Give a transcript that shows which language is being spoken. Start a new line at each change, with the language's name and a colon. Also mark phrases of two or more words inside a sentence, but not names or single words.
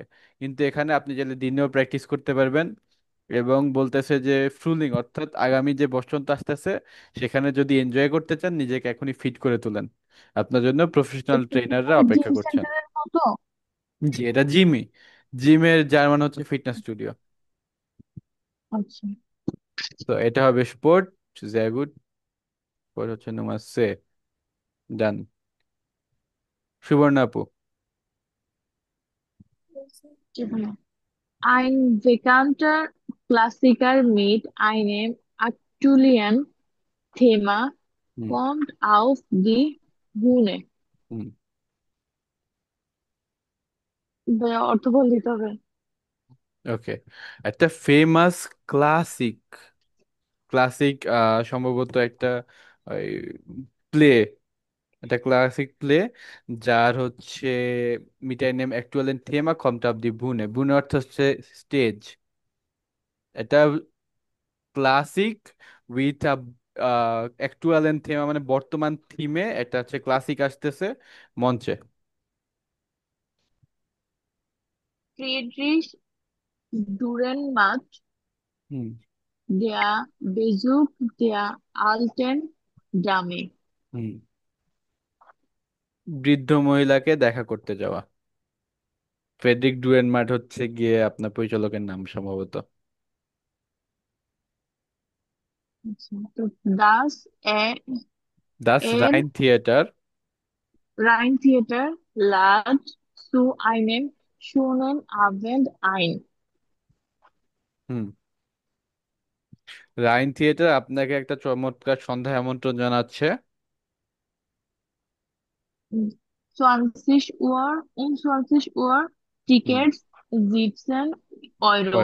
Bangla: কিন্তু এখানে আপনি চাইলে দিনেও প্র্যাকটিস করতে পারবেন। এবং বলতেছে যে ফ্রুলিং, অর্থাৎ আগামী যে বসন্ত আসতেছে সেখানে যদি এনজয় করতে চান নিজেকে এখনই ফিট করে তুলেন, আপনার জন্য প্রফেশনাল এটা কি ট্রেনাররা কোনো অপেক্ষা জিম করছেন। সেন্টারের মতো? জি, এটা জিমই, জিমের জার্মান হচ্ছে
English: fitness studio.
Bangla: আচ্ছা। তো এটা হবে স্পোর্ট,
German: sehr gut।
Bangla: পর হচ্ছে নাম্বার সে, ডান। সুবর্ণা আপু, কি বলে?
German: Ein Veganter Klassiker mit einem aktuellen Thema হুম kommt auf die Bühne. হুম
Bangla: ভাইয়া অর্থ বলে দিতে হবে। ওকে, একটা ফেমাস ক্লাসিক ক্লাসিক সম্ভবত একটা প্লে, এটা ক্লাসিক প্লে, যার হচ্ছে
German: mit einem aktuellen Thema kommt auf die Bühne,
Bangla: বুনে অর্থ হচ্ছে স্টেজ। এটা
English: classic with a actual Thema,
Bangla: মানে বর্তমান থিমে এটা হচ্ছে ক্লাসিক আসতেছে মঞ্চে। ফ্রিডরিশ Dürrenmatt, হুম
German: der Besuch der alten Dame.
Bangla: হুম বৃদ্ধ মহিলাকে দেখা করতে যাওয়া। ফ্রেডরিক ডুয়েনমার্ট হচ্ছে গিয়ে আপনার পরিচালকের নাম সম্ভবত। আচ্ছা, তো das দাস er রাইন থিয়েটার।
German: Rheintheater lädt zu einem schönen Abend ein.
Bangla: হুম রাইন থিয়েটার আপনাকে একটা চমৎকার সন্ধ্যা আমন্ত্রণ জানাচ্ছে।
German: 20 Uhr, um 20 Uhr, হুম Tickets 17 Euro.